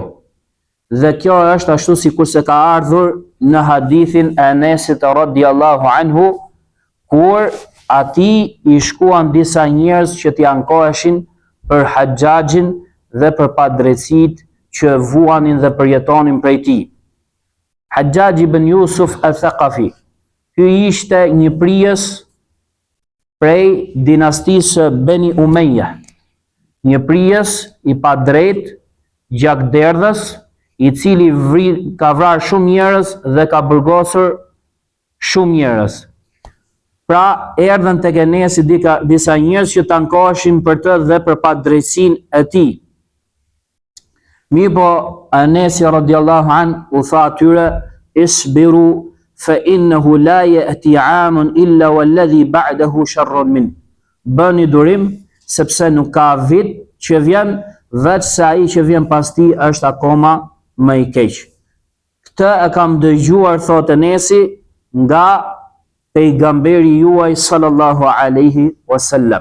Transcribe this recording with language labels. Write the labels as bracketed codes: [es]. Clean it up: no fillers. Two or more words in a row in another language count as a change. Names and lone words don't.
[sq] Dhe kjo është ashtu sikur se ka ardhur në hadithin e Enesit [ar] رضي الله عنه, [sq] kur ati i shkuan disa njerëz që t'i ankoheshin për Haxhaxhin dhe për padrejtësitë që vuanin dhe përjetonin prej tij. Haxhaxhi ibn Yusuf al-Thaqafi, ky ishte një prijes prej dinastisë Beni Umayya, një prijes i padrejt, gjakderdhës, i cili ka vrarë shumë njerëz dhe ka burgosur shumë njerëz. Pra erdhën tek Enesi disa njerëz që tankoheshin për të dhe për padrejtësinë e tij. Mirë po Enesi [ar] رضي الله عن [sq] u tha atyre, [ar] اصبروا فإنه لا يأتي عام إلا والذي بعده شر من. [sq] Bëni durim sepse nuk ka vit që vjen veç se ai që vjen pas tij është akoma më i keq. Këtë e kam dëgjuar, thot Enesi, nga pejgamberi juaj [ar] صلى الله عليه وسلم.